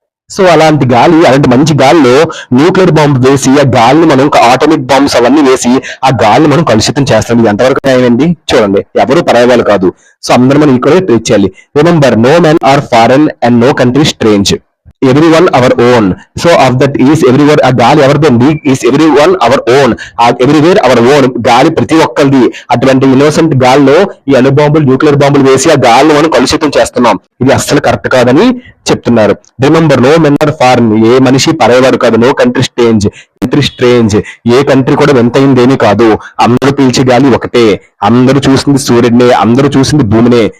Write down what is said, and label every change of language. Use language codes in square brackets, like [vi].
[te] So అలాంటి మంచి గాలిలో న్యూక్లియర్ బాంబు వేసి ఆ గాలిని మనం ఆటోమిక్ బాంబ్స్ అవన్నీ వేసి ఆ గాలిని మనం కలుషితం చేస్తాం. ఇది ఎంతవరకు న్యాయమండి? చూడండి, ఎవరు పరాయి వాళ్ళు కాదు. సో అందరూ మనం ఈక్వల్ ట్రీట్ చేయాలి. [en] Remember, no man are foreign and no country strange. everyone our own. So of that is everywhere, [te] ఆ గాలి ఎవరిదండి? [en] is everyone our own, everywhere our own. [te] గాలి ప్రతి ఒక్కరిది. అటువంటి ఇన్నోసెంట్ గాల్లో ఈ అణుబాంబులు, న్యూక్లియర్ బాంబులు వేసి ఆ గాలిని మనం కలుషితం చేస్తున్నాం. ఇది అస్సలు కరెక్ట్ కాదని చెప్తున్నారు. [en] remember, no men are foreign, [te] ఏ మనిషి పరాయివాడు కాదు. [en] no country strange, [te] ఏ కంట్రీ కూడా వింతైందేమీ కాదు. అందరూ పీల్చే గాలి ఒకటే, అందరూ చూసింది సూర్యుడినే, అందరూ చూసింది భూమినే.